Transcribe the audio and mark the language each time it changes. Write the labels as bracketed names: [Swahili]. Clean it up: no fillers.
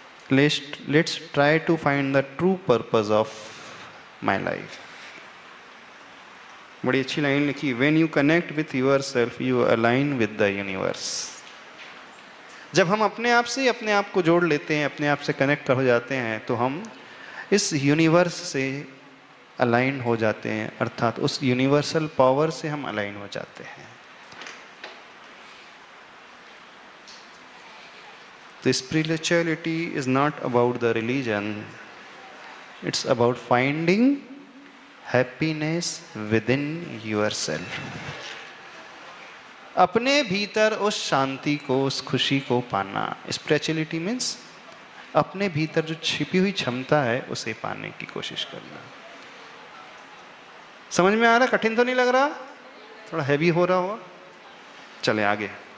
[English] Let's try to find the true purpose of my life. [Hindi] बड़ी अच्छी line लिखी, [English] When you connect with yourself, you align with the universe. [Hindi] जब हम अपने आप से अपने आप को जोड़ लेते हैं, अपने आप से कनेक्ट हो जाते हैं, तो हम इस यूनिवर्स से अलाइन हो जाते हैं, अर्थात उस यूनिवर्सल पावर से हम अलाइन हो जाते हैं। [English] The spirituality is not about the religion. It's about finding happiness within yourself. [Hindi] अपने भीतर उस शांति को, उस खुशी को पाना। [English] Spirituality means [Hindi] अपने भीतर जो छिपी हुई क्षमता है उसे पाने की कोशिश करना। समझ में आ रहा? कठिन तो नहीं लग रहा? थोड़ा हैवी हो रहा हो? चले आगे।